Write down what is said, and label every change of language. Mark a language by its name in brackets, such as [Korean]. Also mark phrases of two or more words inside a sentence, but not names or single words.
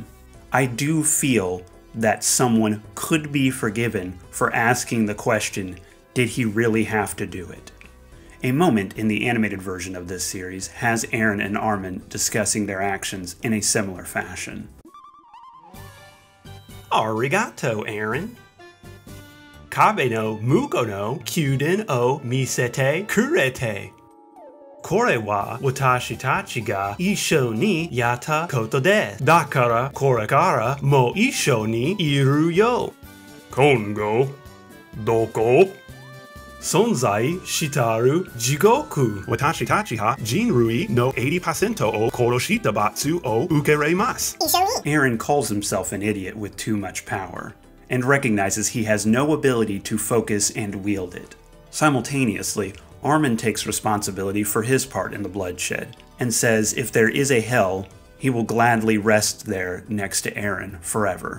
[English] I do feel that someone could be forgiven for asking the question, did he really have to do it? A moment in the animated version of this series has Eren and Armin discussing their actions in a similar fashion. [Japanese] Arigato, Eren. 壁の向こうの宮殿を見せてくれて. これは私たちが一緒にやったことです. だからこれからも一緒にいるよ. 今後どこ? 存在したる地獄. 私たちは人類の80%を殺した罰を受けれます. [English] Eren calls himself an idiot with too much power, and recognizes he has no ability to focus and wield it. Simultaneously, Armin takes responsibility for his part in the bloodshed, and says if there is a hell, he will gladly rest there next to Eren forever.